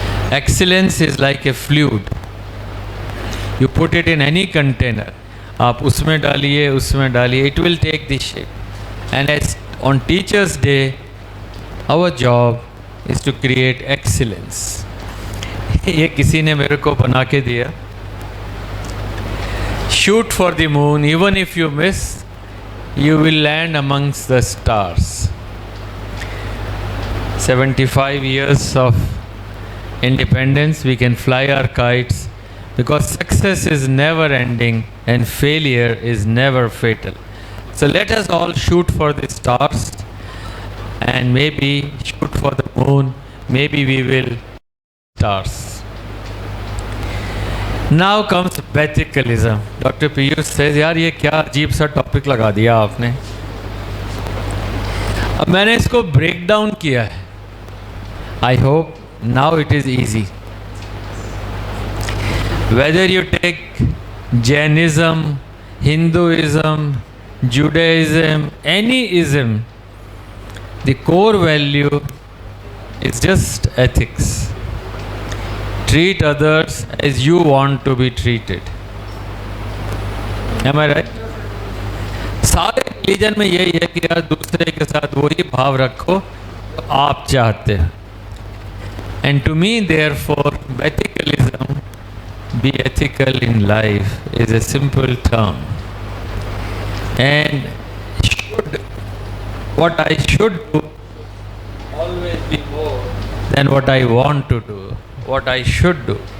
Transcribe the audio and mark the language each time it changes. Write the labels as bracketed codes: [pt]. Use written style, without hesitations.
[en] Excellence is like a fluid. You put it in any container. [hi] आप उसमें डालिए, [en] it will take the shape. And as on Teachers' Day, our job is to create excellence. [hi] ये किसी ने मेरे को बना के दिया. [en] Shoot for the moon, even if you miss, you will land amongst the stars. 75 years of independence, we can fly our kites because success is never ending and failure is never fatal. So let us all shoot for the stars and maybe shoot for the moon, maybe we will stars. Now comes Bethicalism. Dr. Piyush says, [hi] यार ये क्या अजीब सा topic लगा दिया आपने. अब मैंने इसको ब्रेक डाउन किया है. [en] I hope now it is easy. Whether you take Jainism, Hinduism, Judaism, any ism, the core value is just ethics. Treat others as you want to be treated. Am I right? [hi] सारे religion में यही है कि यार दूसरे के साथ वही भाव रखो जो आप चाहते हैं. [en] And to me, therefore, Bethicalism, be ethical in life, is a simple term. And what I should do always be more than what I want to do, what I should do.